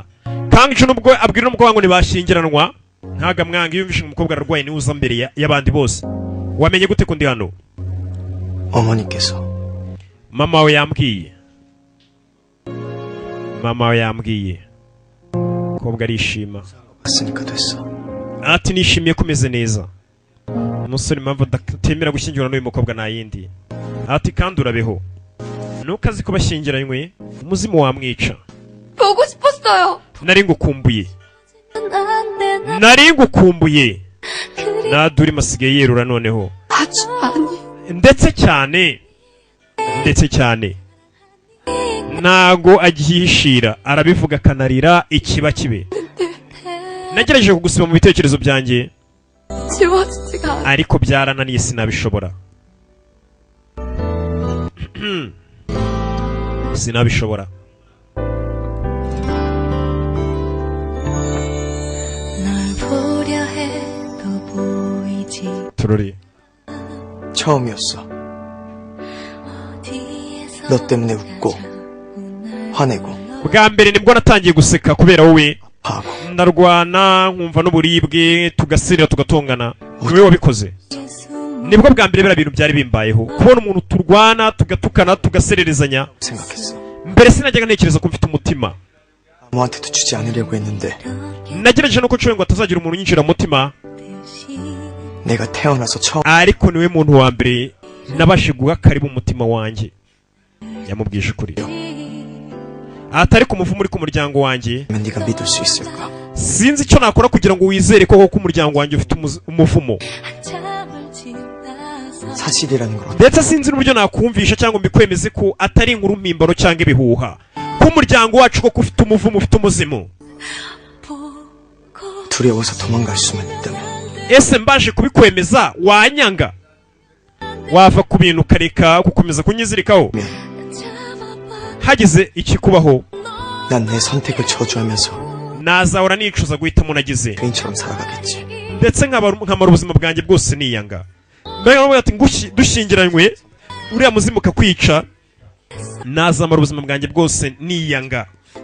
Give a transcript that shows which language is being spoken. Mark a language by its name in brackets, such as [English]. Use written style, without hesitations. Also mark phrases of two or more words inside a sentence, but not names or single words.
[Kinyarwanda] Kangju nubwo abwira n'umukobwa ngo nibashyingiranwa ntaga mwanga yumvishe umukobwa ararwaye ni uza mbere y'abandi bose. wamenye gute kundi hano? [Korean] 어머니께서 [Kinyarwanda] mama we yambwiye. mama we yambwiye. umukobwa arishima [Korean] 왔으니까 됐어. [Kinyarwanda] ati nishimiye ko umeze neza. umusore impamvu atemera gushyingirana n'uyu mukobwa nta yindi. ati kandi urabeho nuko azi ko bashyingiranywe umuzimu wamwica. [Korean] 보고 싶었어요. [Kinyarwanda] nari ngukumbuye nari ngukumbuye. naduri masigaye yerura noneho [Korean] 아주 많이. [Kinyarwanda] ndetse cyane ntago agihishira arabivuga akanarira ikiba kibe. nagerageje kugusiba mu bitekerezo byanjye [Korean] 지워지지가 않아. [Kinyarwanda] ariko byarananiye sinabishobora. sinabishobora. turori [Korean] 처음이었어. 너 때문에 웃고 화내고 [Kinyarwanda] bwa mbere nibwo natangiye guseka kubera wowe. [Korean] 하고 [Kinyarwanda] ndarwana nkumva n'uburibwe tugasirira tugatongana. niwe wabikoze. nibwo bwa mbere biriya bintu byari bimbayeho kubona umuntu turwana tugatukana tugasererezanya. [Korean] 생각했어. [Kinyarwanda] mbere sinajyaga ntekereza ko mfite umutima. [Korean] 아무한테도 주지 않으려고 했는데 [Kinyarwanda] nagerageje no kucyo ngo atazagira umuntu unyinjira mu mutima [Korean] 내가 태어나서 처음 [Kinyarwanda] ariko niwe muntu wa mbere nabashe guha karibu umutima wanjye. yamubwije ukuri atari kumuvumo uri ku muryango wanjye. [Korean] 네가 믿을 수 있을까? [Kinyarwanda] sinzi icyo nakora kugira ngo wizere koko ko umuryango wanjye ufite umuvumo. [Korean] 사실이라는 걸 [Kinyarwanda] ndetse sinzi n'uburyo nakumvisha cyangwa mbikwemeze ko atari inkuru mpimbano cyangwa ibihuha ko umuryango wacu ko ufite umuvumo ufite umuzimu. [Korean] 두려워서 도망갈 수만 있다면 [Kinyarwanda] ese mbaje kubikwemeza wanyanga wava ku bintu ukareka gukomeza kunyizirikaho hagize ikikubaho [Korean] 난 내 선택을 저주하면서 [Kinyarwanda] nazahora nicuza guhitamo nagize [Korean] 개인처럼 살아가겠지. [Kinyarwanda] ndetse nkamara ubuzima bwanjye bwose niyanga. mbega bavuga ati dushyingiranywe uriya muzimu ukakwica nazamara ubuzima bwanjye bwose niyanga.